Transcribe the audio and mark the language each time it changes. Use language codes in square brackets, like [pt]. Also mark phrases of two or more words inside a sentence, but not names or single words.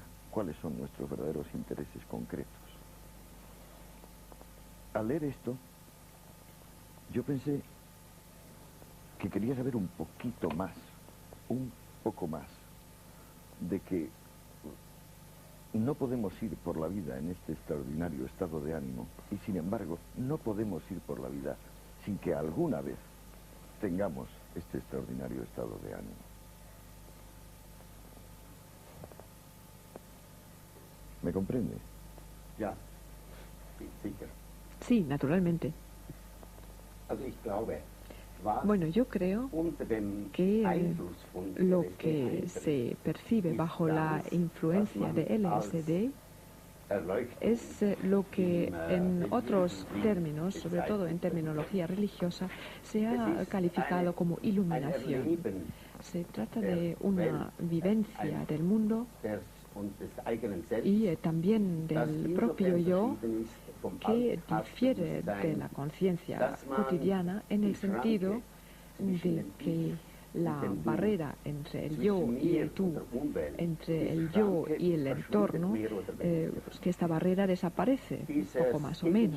[es] ¿Cuáles son nuestros verdaderos intereses concretos? Al leer esto, yo pensé que quería saber un poquito más, un poco más, de que no podemos ir por la vida en este extraordinario estado de ánimo y, sin embargo, no podemos ir por la vida sin que alguna vez tengamos este extraordinario estado de ánimo. ¿Me comprende? [de] Ja, sicher. [es] Sí, naturalmente. [de] Also ich glaube, was [es] Bueno, yo creo [de] unter dem [es] que [de] Einfluss von [es] lo LSD que se percibe bajo la influencia de LSD es lo que en otros términos, sobre todo en terminología religiosa, se ha calificado como iluminación. Se trata de una vivencia del mundo y también del propio yo que difiere de la conciencia cotidiana en el sentido de que la barrera entre el yo y el tú, entre el yo y el entorno, pues que esta barrera desaparece, poco más o menos.